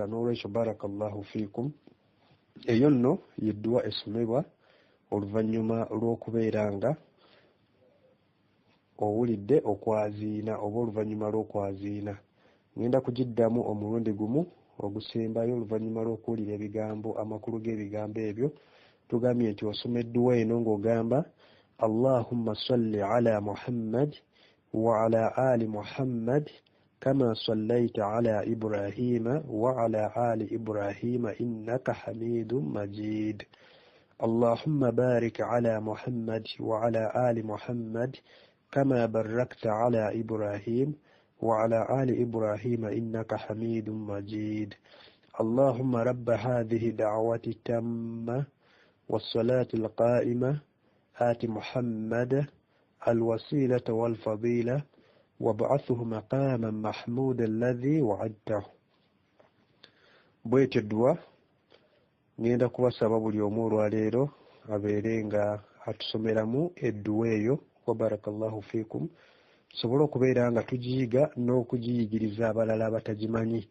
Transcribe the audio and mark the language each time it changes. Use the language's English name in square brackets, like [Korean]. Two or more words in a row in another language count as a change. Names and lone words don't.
[Ganda] N'olwekyo [Arabic] بارك الله فيكم, [Ganda] eyo nno yedduwa esomebwa oluvannyuma lw'okubeera nga owulidde okwaziina oba oluvannyuma lw'okwaziina. Ngenda kugiddamu omulundi gumu ogusembayo oluvannyuma lw'okuwulira ebigambo, amakulu g'ebigambo ebyo. Tugambye nti osoma edduwa eno ng'ogamba [Arabic] اللهم صل على محمد وعلى آل محمد كما صليت على إبراهيم وعلى آل إبراهيم إنك حميد مجيد. اللهم بارك على محمد وعلى آل محمد كما باركت على إبراهيم وعلى آل إبراهيم إنك حميد مجيد. اللهم رب هذه دعوة التامة والصلاة القائمة آت محمد الوسيلة والفضيلة وابعثه مقاما محمودا الذي وعدته. [Ganda] bwetyo edduwa ngenda kubasaba buli omu olwaleero abeere nga atusomeramu edduwa eyo, [Arabic] وبارك الله فيكم, [Ganda] tusobole okubeera nga tugiyiga n'okugiyigiriza abalala abatagimanyi.